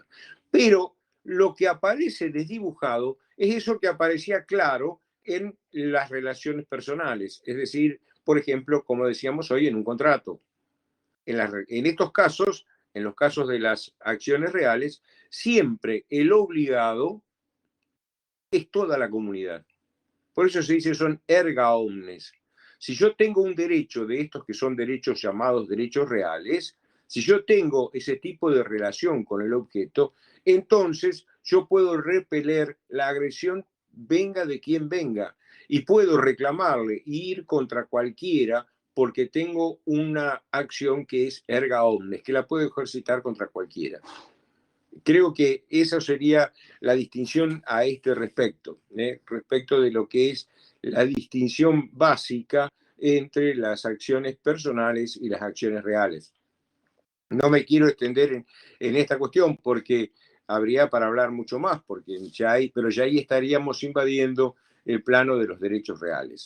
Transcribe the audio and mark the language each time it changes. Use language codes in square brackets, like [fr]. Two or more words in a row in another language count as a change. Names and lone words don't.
[es] Pero lo que aparece desdibujado es eso que aparecía claro en las relaciones personales. Es decir, por ejemplo, como decíamos hoy, en un contrato. En estos casos, en los casos de las acciones reales, siempre el obligado es toda la comunidad. Por eso se dice son [la] erga omnes. [es] Si yo tengo un derecho de estos que son derechos llamados derechos reales, si yo tengo ese tipo de relación con el objeto, entonces yo puedo repeler la agresión venga de quien venga y puedo reclamarle e ir contra cualquiera porque tengo una acción que es [la] erga omnes, [es] que la puedo ejercitar contra cualquiera. Creo que esa sería la distinción a este respecto, respecto de lo que es la distinción básica entre las acciones personales y las acciones reales. No me quiero extender en esta cuestión porque habría para hablar mucho más, pero ya ahí estaríamos invadiendo el plano de los derechos reales.